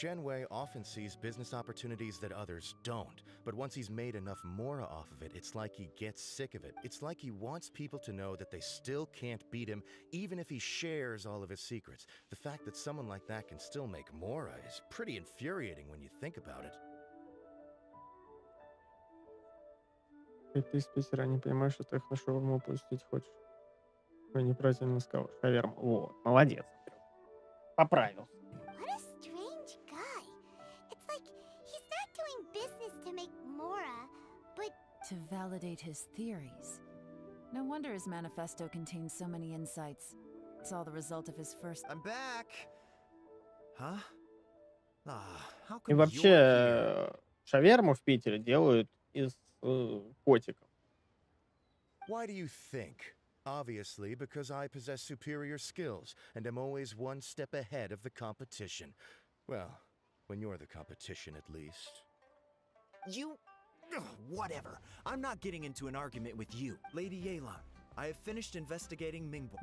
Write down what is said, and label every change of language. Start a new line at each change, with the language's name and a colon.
English: Genway often sees business opportunities that others don't, but once he's made enough mora off of it, it's like he gets sick of it. It's like he wants people to know that they still can't beat him, even if he shares all of his secrets. The fact that someone like that can still make mora is pretty infuriating when you think about it.
Russian: Ты из Питера, не понимаешь, что ты их на шаурму пустить хочешь. Ой, неправильно сказал. Шаверма. Вот, молодец. Поправил.
English: What a strange guy. It's like he's not doing business to make mora, but To validate his theories. No wonder his manifesto contains so many insights. It's all the result of his first... I'm back. Huh? How
Russian: И
English: come you're here?
Russian: вообще, шаверму в Питере делают из котиков.
English: Why do you think? Obviously, because I possess superior skills and am always one step ahead of the competition. Well, when you're the competition, at least. You... Ugh, whatever. I'm not getting into an argument with you. Lady Yelan, I have finished investigating Mingbo.